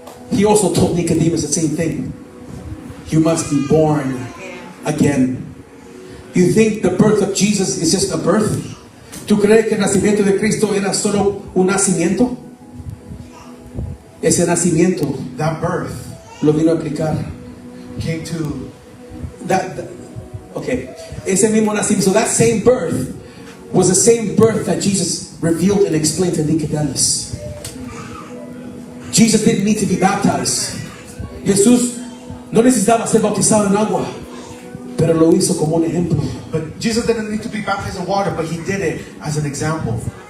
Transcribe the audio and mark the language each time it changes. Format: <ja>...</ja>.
<en>He also told Nicodemus the same thing. You must be born again. You think the birth of Jesus is just a birth?</en> <es>¿Tú crees que el nacimiento de Cristo era solo un nacimiento? Ese nacimiento</es> <en>that birth</en> <es>lo vino a aplicar.</es> <en>came to</en> <es>Okay. Ese mismo nacimiento.</es> <en>So that same birth was the same birth that Jesus revealed and explained to Nicodemus. Jesus didn't need to be baptized.</en> <es>Jesús no necesitaba ser bautizado en agua, pero lo hizo como un ejemplo.</es> <en>But Jesus didn't need to be baptized in water, but he did it as an example</en>